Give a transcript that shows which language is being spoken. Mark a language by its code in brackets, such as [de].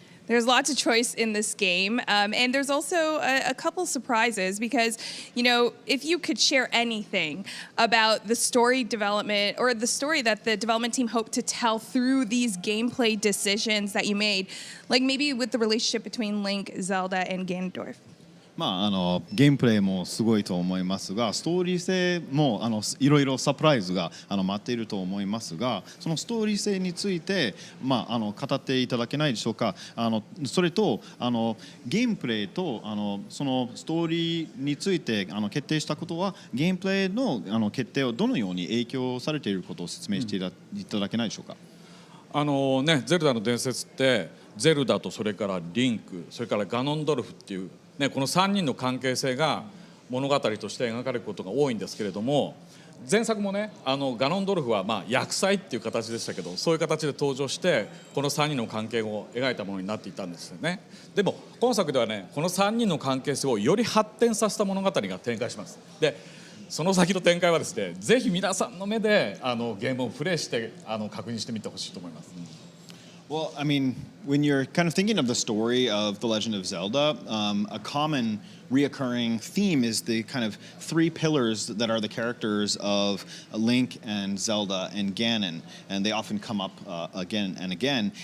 [en] There's lots of choice in this game, and there's also a couple surprises because, if you could share anything about the story development or the story that the development team hoped to tell through these gameplay decisions that you made, like maybe with the relationship between Link, Zelda, and Ganondorf. [ja] ゲームプレイもすごいと思いますが、ストーリー性もいろいろサプライズが待っていると思いますが、そのストーリー性について語っていただけないでしょうか。それとゲームプレイとそのストーリーについて決定したことは、ゲームプレイの決定をどのように影響されていることを説明していただけないでしょうか。ゼルダの伝説ってゼルダとそれからリンク、それからガノンドルフっていうこの3人の関係性が物語として描かれることが多いんですけれども、前作もねガノンドルフは厄災っていう形でしたけど、そういう形で登場してこの3人の関係を描いたものになっていたんですよね。でも今作ではね、この3人の関係性をより発展させた物語が展開します。でその先の展開はですね、ぜひ皆さんの目でゲームをプレイして確認してみてほしいと思います。 [en] Well, I mean, when you're kind of thinking of the story of The Legend of Zelda, a common reoccurring theme is the kind of three pillars that are the characters of Link and Zelda and Ganon, and they often come up again and again.